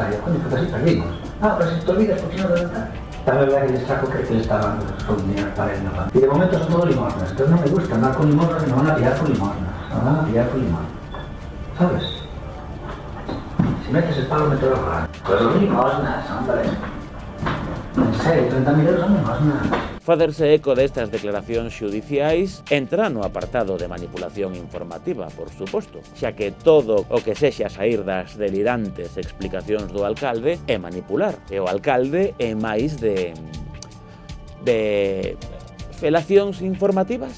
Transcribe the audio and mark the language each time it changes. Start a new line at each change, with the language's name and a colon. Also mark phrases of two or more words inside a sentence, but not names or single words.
Spanish: Y yo, coño, pues así perdimos. Ah, pero si te olvidas, porque si no te dan. También verdad que el Estraco cree que le está dando su dinero para él, ¿no? Y de momento son todo limosnas, entonces no me gusta andar con limosnas, me van a pillar con limosnas. Me van a pillar con limosnas. ¿Sabes? Si metes el palo, meto los raros. Pues son limosnas, hombre. En serio, 30.000 euros son limosnas.
Galician: Facerse eco destas declaracións xudiciais entra no apartado de manipulación informativa, por suposto, xa que todo o que sexa saír das delirantes explicacións do alcalde é manipular, e o alcalde é máis de Felacións informativas?